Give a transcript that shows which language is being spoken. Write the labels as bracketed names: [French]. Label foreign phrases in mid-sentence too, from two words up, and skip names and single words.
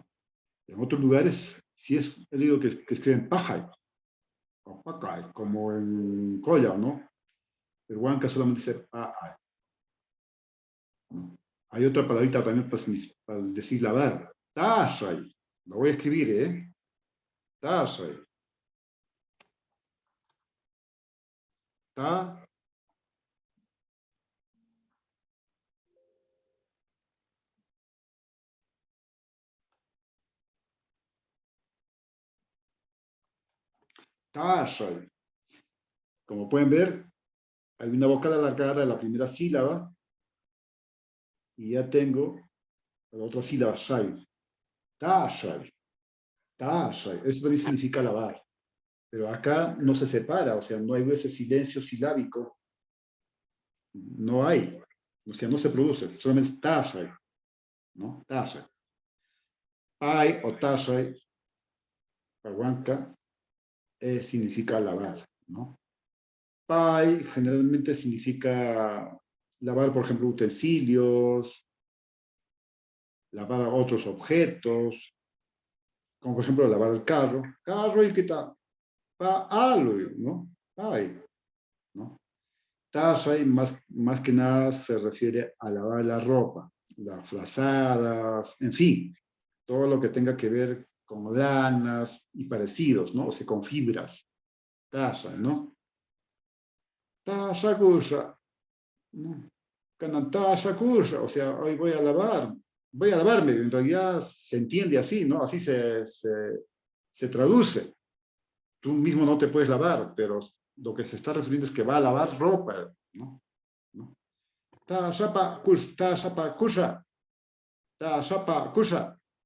[Spanish] En otros lugares, sí he leído que escriben pajay, o pacay, como en Colla, ¿no? El huanca solamente dice pa'ay. ¿No? Hay otra palabrita también para decir lavar. Tashay. Lo voy a escribir, ¿eh? Tashay. Ta. Tashay. Como pueden ver, hay una vocal alargada en la primera sílaba y ya tengo la otra sílaba, shay. [Quechua] Tashay. Tashay. [Spanish] Eso también significa lavar. Pero acá no se separa, o sea, no hay ese silencio silábico. No hay. O sea, no se produce. Solamente tashay. ¿No? Tashay. Ay o tashay, huanca, significa lavar, ¿no? Pai generalmente significa lavar, por ejemplo, utensilios, lavar otros objetos, como por ejemplo lavar el carro. Carro y que está, ¿no? Pai, ¿no? Tashay más que nada se refiere a lavar la ropa, las frazadas, en fin, todo lo que tenga que ver con lanas y parecidos, ¿no? O sea, con fibras. Tashay, ¿no? Tashakusha, ¿no? Tashakusha, o sea, hoy voy a lavarme, en realidad se entiende así, ¿no? Así se traduce. Tú mismo no te puedes lavar, pero lo que se está refiriendo es que va a lavar ropa, ¿no? ¿No? [Quechua] Tashapakusha, Tashapakusha.